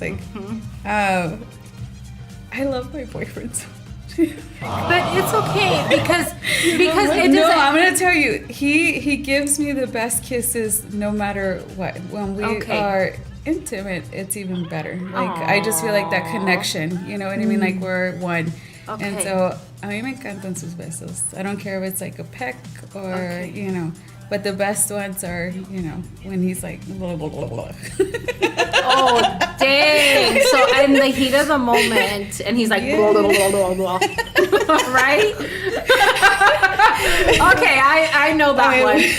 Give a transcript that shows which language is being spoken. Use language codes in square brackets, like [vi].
[en] Like, I love my boyfriend so much. But it's okay because it No, doesn't. I'm gonna tell you, he gives me the best kisses no matter what. When we are intimate, it's even better. Like, I just feel like that connection, you know what I mean? Like, we're one. Okay. And so, [es] a mí me encantan sus besos. [en] I don't care if it's like a peck or, you know, but the best ones are, you know, when he's like, blah, blah, blah, blah. Oh, dang. So, in the heat of the moment, and he's like, blah, blah, blah, blah, blah. Right? Okay, I know that one.